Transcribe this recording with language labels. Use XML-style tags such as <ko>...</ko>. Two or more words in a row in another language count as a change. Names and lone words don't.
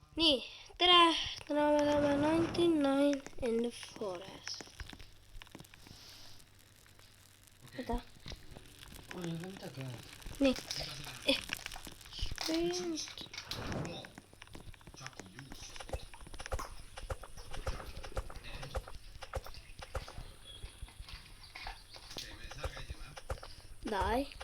<et>Nii, tere! Täna me oleme 99</et> <en>in the forest.</en> <et>Mida? Nii.</et> <en>Strange. Dai.</en>